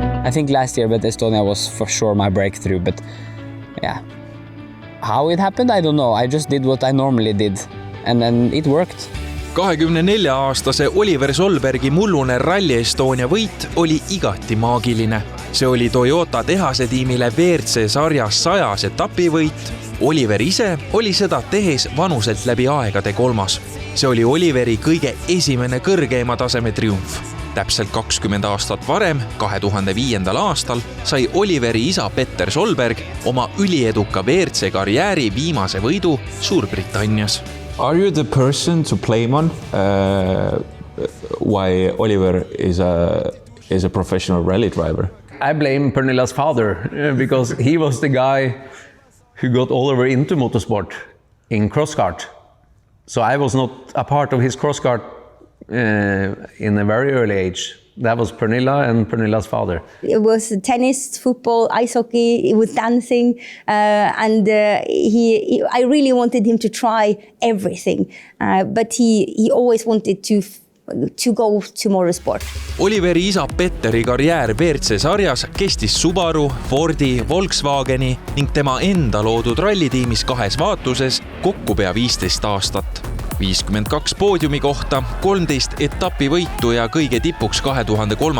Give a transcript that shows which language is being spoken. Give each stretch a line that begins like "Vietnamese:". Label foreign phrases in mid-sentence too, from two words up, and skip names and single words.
English: I think last year with Estonia was for sure my breakthrough, but yeah. How it happened, I don't know. I just did what I normally did and then it worked.
Estonian: 24-aastase Oliver Solbergi mullune Rally Estonia võit oli igati maagiline. See oli Toyota tehase tiimile WRC sarjas 100 etapivõit. Oliver ise oli seda tehes vanuselt läbi aegade 3. See oli Oliveri kõige esimene kõrgeima taseme triumf. Täpselt 20 aastat varem, 2005. aastal, sai Oliveri isa Petter Solberg oma ülieduka WRC karjääri viimase võidu Suurbritannias.
English: Are you the person to blame on why Oliver is a professional rally driver? I blame Pernilla's father because he was the guy who got Oliver into motorsport in cross-kart. So I was not a part of his cross-kart in a very early age. That was Pernilla and Pernilla's father. It was tennis, football, ice hockey, it was dancing, and I really wanted him to try everything, but he always wanted to go to motorsport.
Estonian: Oliveri isa Petteri karjäär WRC sarjas kestis Subaru, Fordi, Volkswageni ning tema enda loodud rallitiimis 2 vaatuses kokku pea 15 aastat. 52 poodiumi kohta, 13 etapivõitu ja kõige tipuks 2003.